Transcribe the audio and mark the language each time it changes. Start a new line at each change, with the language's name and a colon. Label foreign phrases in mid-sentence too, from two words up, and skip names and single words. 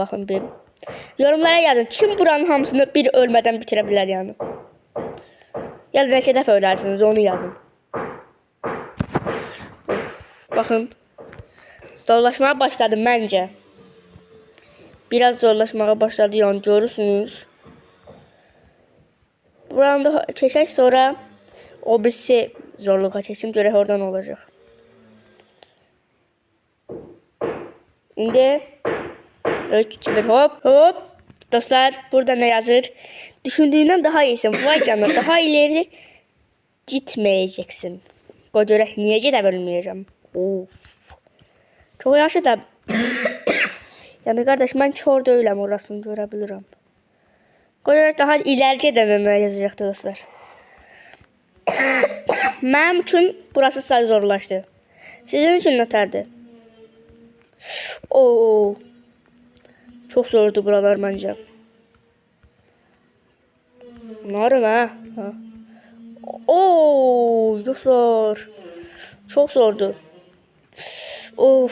Turkish: Bakın bir. Yorumlara yazın.
Azerbaijani: Kim buranın hamısını bir ölmeden bitirebilir yani? Ya da neçə dəfə ölərsiniz, onu yazın.
Turkish: Bakın. Zorlaşmaya başladı bence. Biraz zorlaşmaya başladı yani, görürsünüz.
Azerbaijani: Buranı da keçək, sonra o birisi zorluğa keçim, görək oradan olacak. İndi 3, 2, 1, hop hop.
Turkish: Dostlar, burada ne yazır? Düşündüğünden daha iyisin. Vay canına, daha ileri gitmeyeceksin.
Azerbaijani: O görək, niyə gedə bilməyəcəm? Of.
Turkish: Çok yaxşı da. Yani kardeş,
Azerbaijani: mən kör deyiləm, orasını görə bilirəm. O görək,
Turkish: daha ileri
Azerbaijani: gedəndə nə yazacaqdı dostlar? Mənim üçün burası sadəcə zorlaşdı. Sizin üçün nətərdir? Oo.
Turkish: Çok zordu buralar bence. Narım ha.
Azerbaijani: Oo, dostlar.
Turkish: Çok zordu. Of.